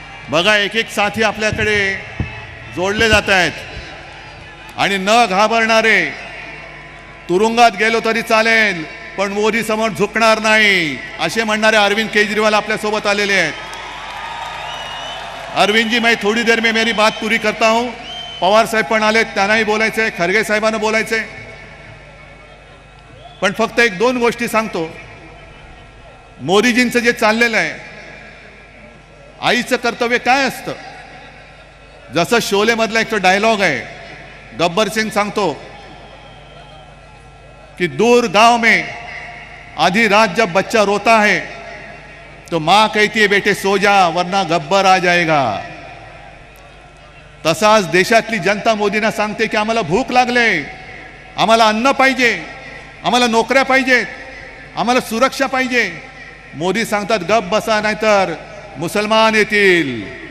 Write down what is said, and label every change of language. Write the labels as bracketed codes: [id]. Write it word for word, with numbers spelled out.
[mr] बघा एक एक साथी आपल्याकडे जोडले जात आहेत. आणि न घाबरणारे, तुरुंगात गेलो तरी चालेल पण मोदी समोर झुकणार नाही असे म्हणणारे अरविंद केजरीवाल आपल्यासोबत आलेले आहेत. [hi] अरविंदजी, मैं थोड़ी देर में मेरी बात पूरी करता हूं. [mr] पवार साहेब पण आले, त्यांनाही बोलायचंय, खरगे साहेबांना बोलायचंय. पण फक्त एक दोन गोष्टी सांगतो. मोदीजींचं जे चाललेलं आहे, आईचं कर्तव्य काय असतं? जसं शोलेमधला एक तो डायलॉग आहे, गब्बर सिंग सांगतो कि [hi] दूर गांव में आधी रात जब बच्चा रोता है तो माँ कहती है बेटे सो जा वरना गब्बर आ जाएगा. [mr] तसाच देशातली जनता मोदींना सांगते की आम्हाला भूक लागले, आम्हाला अन्न पाहिजे, आम्हाला नोकऱ्या पाहिजेत, आम्हाला सुरक्षा पाहिजे. मोदी सांगतात गप बसा नाहीतर मुसलमान येतील.